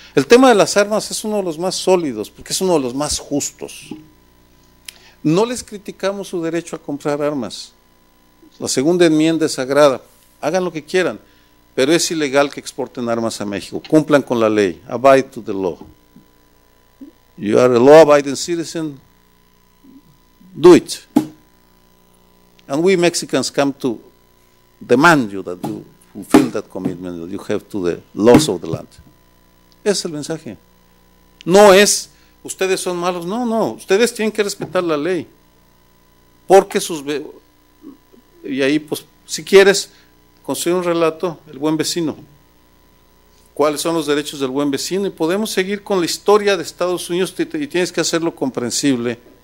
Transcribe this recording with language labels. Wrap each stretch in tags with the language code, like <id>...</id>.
<es>El tema de las armas es uno de los más sólidos, porque es uno de los más justos. No les criticamos su derecho a comprar armas. La segunda enmienda es sagrada, hagan lo que quieran, pero es ilegal que exporten armas a México. Cumplan con la ley,</es> <en>abide to the law. You are a law-abiding citizen, do it. And we Mexicans come to demand you that you fulfill that commitment that you have to the laws of the land.</en> <es>Ese es el mensaje. No es, ustedes son malos, no, ustedes tienen que respetar la ley. Porque y ahí, pues, si quieres construir un relato, el buen vecino. ¿Cuáles son los derechos del buen vecino? Y podemos seguir con la historia de Estados Unidos, y tienes que hacerlo comprensible.</es>